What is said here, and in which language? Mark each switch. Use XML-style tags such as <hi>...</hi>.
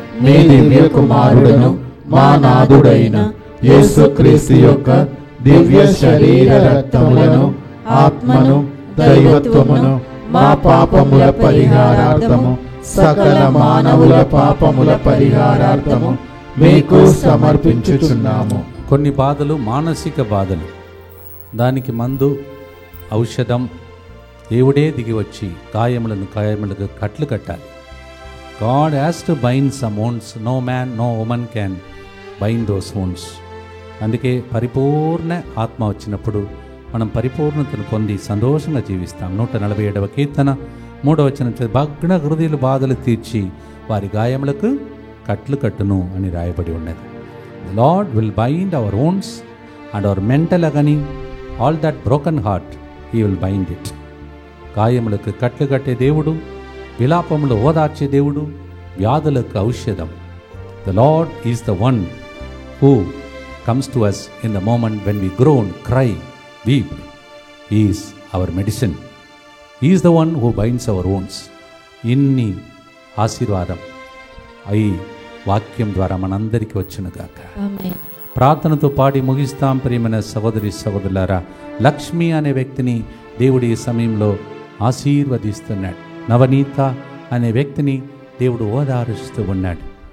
<te>మీ దివ్య కుమారుడును మా నాథుడైన యేసుక్రీస్తు యొక్క దివ్య శరీర రక్తములను, ఆత్మను, దైవత్వమును మా పాపముల పరిహారార్థము, సకల మానవుల పాపముల పరిహారార్థము మీకు సమర్పించుచున్నాము. కొన్ని బాధలు మానసిక బాధలు, దానికి మందు ఔషధం దేవుడే దిగి వచ్చి గాయములకు కట్లు కట్టాలి.</te> <en>God has to bind some wounds. No man, no woman can bind those wounds.</en> <te>అందుకే పరిపూర్ణ ఆత్మ వచ్చినప్పుడు మనం పరిపూర్ణతను పొంది సంతోషంగా జీవిస్తాం. 147వ కీర్తన 3వ వచనం, భగ్న హృదయుల బాధలు తీర్చి వారి గాయములకు కట్లు కట్టును అని రాయబడి ఉన్నది.</te> <en>The Lord will bind our wounds and our mental agony, all that broken heart, He will bind it.</en> <te>గాయములకు కట్లు కట్టే దేవుడు, విలాపములు ఓదార్చే దేవుడు, వ్యాధులకు ఔషధం.</te> <en>The Lord is the one who comes to us in the moment when we groan, cry, weep. He is our medicine. He is the one who binds our wounds.</en> <te>ఇన్ని ఆశీర్వాదం ఈ వాక్యం ద్వారా మనందరికీ వచ్చునుగాక. ప్రార్థనతో పాడి ముగిస్తాం. ప్రియమైన సహోదరి సహోదరులారా, లక్ష్మి అనే వ్యక్తిని దేవుడు ఈ సమయంలో ఆశీర్వదిస్తున్నాడు. నవనీత అనే వ్యక్తిని దేవుడు ఓదారుస్తూ ఉన్నాడు.</te>